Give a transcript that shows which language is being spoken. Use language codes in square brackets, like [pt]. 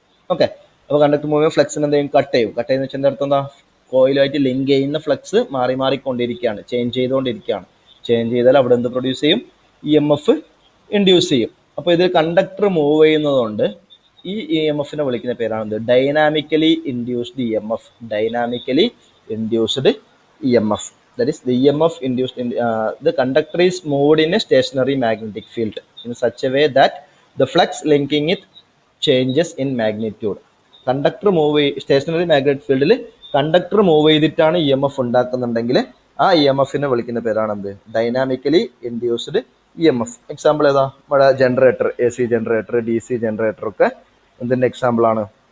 [ml] Okay, അപ്പോൾ conductor move ചെയ്യുമ്പോൾ ഫ്ലക്സിന് എന്ത് ചെയ്യും, കട്ട് ചെയ്യും. കട്ട് ചെയ്യുന്ന വെച്ചാൽ അർത്ഥം എന്താ, കോയിലുമായിട്ട് ലിങ്ക് ചെയ്യുന്ന ഫ്ലക്സ് മാറി മാറിക്കൊണ്ടിരിക്കുകയാണ്, ചേഞ്ച് ചെയ്തുകൊണ്ടിരിക്കുകയാണ്. ചേഞ്ച് ചെയ്താൽ അവിടെ എന്ത് പ്രൊഡ്യൂസ് ചെയ്യും, ഇ എം എഫ് ഇൻഡ്യൂസ് ചെയ്യും. അപ്പോൾ ഇതിൽ കണ്ടക്ടർ മൂവ് ചെയ്യുന്നതുകൊണ്ട് ഈ ഇ എം എഫിനെ വിളിക്കുന്ന പേരാണ് dynamically induced E M F. [en] Dynamically induced E M F. That is, the EMF induced in the conductor is moved in a stationary magnetic field in such a way that the flux linking it changes in magnitude. [ml] Conductor stationery magnetic ഫീൽഡിൽ conductor move ചെയ്തിട്ടാണ് E M F ഉണ്ടാക്കുന്നുണ്ടെങ്കിൽ ആ E M എഫിനെ വിളിക്കുന്ന പേരാണ് എന്ത്, dynamically induced E M F. Example ഏതാ? നമ്മുടെ generator, A C generator, D C generator ഒക്കെ എന്തിൻ്റെ എക്സാമ്പിളാണ്?